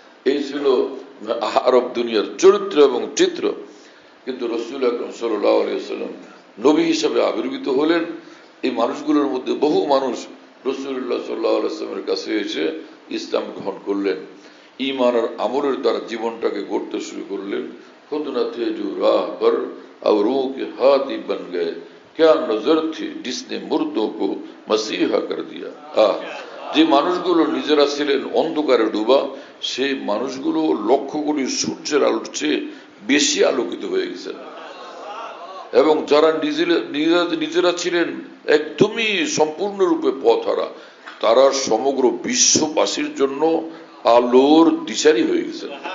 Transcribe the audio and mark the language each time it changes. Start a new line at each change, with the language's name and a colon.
Bangla: এই ছিল আরব দুনিয়ার চরিত্র এবং চিত্র। কিন্তু রাসূল আকরাম সাল্লাল্লাহু আলাইহি ওয়াসাল্লাম নবী হিসেবে আবির্ভূত হলেন। এই মানুষগুলোর মধ্যে বহু মানুষ রাসূলুল্লাহ সাল্লাল্লাহু আলাইহি ওয়াসাল্লামের কাছে এসে ইসলাম গ্রহণ করলেন, ঈমান আর আমলের দ্বারা জীবনটাকে গড়তে শুরু করলেন।
Hindi: खुद न थे जो राह पर और रूह के हाथी बन गए, क्या नजर थी जिसने मुर्दों को मसीहा कर दिया।
Bangla: যে মানুষগুলো নিজেরা ছিলেন অন্ধকারে ডুবা, সেই মানুষগুলো লক্ষ কোটি সূর্যের আলোর চেয়ে বেশি আলোকিত হয়ে গেছেন। এবং যারা নিজেরা ছিলেন একদমই সম্পূর্ণরূপে পথহারা, তারা সমগ্র বিশ্ববাসীর জন্য আলোর দিশারি হয়ে গেছেন।